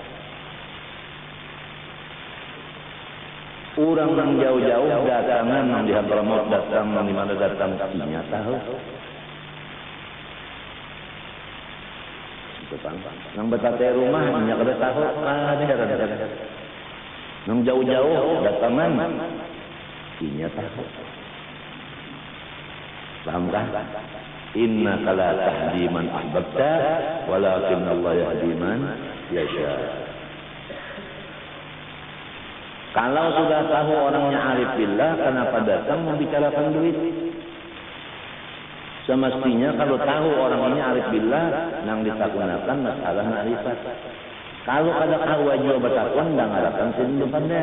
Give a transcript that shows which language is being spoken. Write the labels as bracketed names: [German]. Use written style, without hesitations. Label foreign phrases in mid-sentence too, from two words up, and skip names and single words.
[Banjar] Orang yang jauh-jauh datangan yang di Hadramaut datang yang di mana datang inya tahu. Nang betate rumah inya kada tahu ada. Nang jauh-jauh datangan inya tahu. Pahamkah? [Arabic] إن لا تهدي من أحببت ولكن الله يهدي من يشاء. [Banjar] Kalau sudah tahu orangnya [Arabic] عارف بالله, [Banjar] kenapa datang membicarakan duit? Semestinya kalau tahu orang ini [Arabic] عارف بالله, [Banjar] nang ditakunakan masalah ma'rifat. Kalau ada kawa jua bertakun, nang ngarakan sini pandar.